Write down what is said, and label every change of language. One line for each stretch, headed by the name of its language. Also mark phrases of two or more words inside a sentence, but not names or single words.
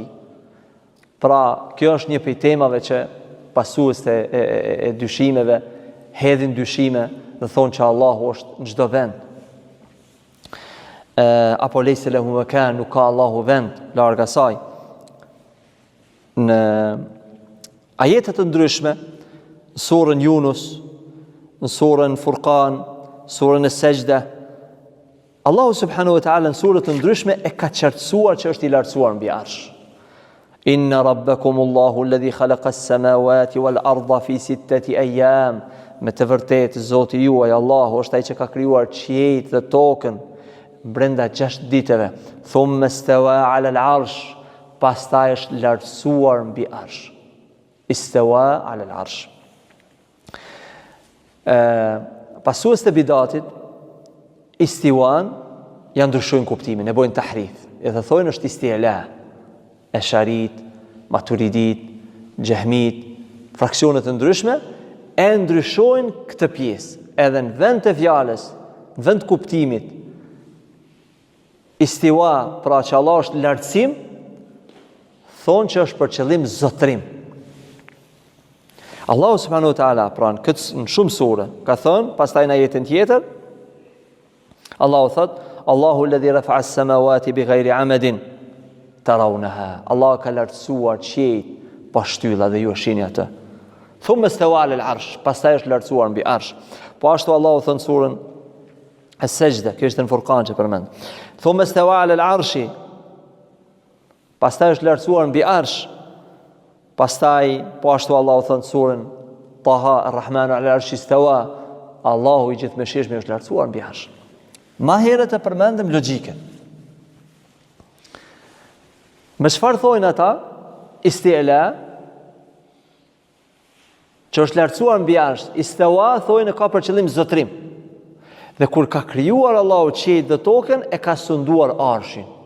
Albanian: Pra, kjo është një prej temave që pasues e dyshimeve hedhin dyshime dhe thonë që Allahu është në çdo vend. Apo
Arabic: ليس له مكان,
Albanian: nuk ka Allahu vend larg asaj. Në ajete të ndryshme, në surën Yunus, në surën Furqan, surën As-Sajda, Allahu
Arabic: سبحانه وتعالى
Albanian: në surët të ndryshme e ka qartësuar që është i lartësuar mbi arsh.
Arabic: إن ربكم الله الذي خلق السماوات والأرض في 6 أيام.
Albanian: Me të vërtetë Zoti juaj Allahu është ai që ka krijuar qiejt dhe tokën brenda 6 ditëve.
Arabic: ثم استوى على العرش,
Albanian: pastaj është lartësuar mbi arsh.
Arabic: استوى على العرش.
Albanian: Pasues të bidatit istiwan janë ndryshojnë kuptimin, e bojnë tahrif. Edhe thonë është isti'la. Esharit, Maturidit, Jahmit, fraksionet të ndryshme e ndryshojnë këtë pjesë. Edhe në vend të fjalës, në vend të kuptimit, istiwa, pra që Allah është lartësim, thonë që është për qëllim zotrim. Allahu
Arabic: سبحانه وتعالى,
Albanian: pra në shumë sure, ka thonë, pastaj në ajetin tjetër, Allahu thot,
Arabic: الله الذي رفع السماوات بغير عمد ترونها.
Albanian: Allah ka lartësuar qiejt pa shtylla dhe ju e shihni atë.
Arabic: ثم استوى على العرش,
Albanian: pastaj është lartësuar mbi arsh. Po ashtu Allahu thon surën As-Sajda, kjo është në Furqan që përmend.
Arabic: ثم استوى على العرش,
Albanian: pastaj është lartësuar mbi arsh. Pastaj po ashtu Allahu thon surën Taha,
Arabic: الرحمن على العرش استوى,
Albanian: Allahu i gjithëmëshirshëm është lartësuar mbi arsh. Ma herët e përmendëm logjikën. Me çfarë thojnë ata? Isti'la, që është lartësuar mbi arsh. Istawa thojnë ka për qëllim zotrim. Dhe kur ka krijuar Allahu qiejt dhe tokën, e ka sunduar arshin.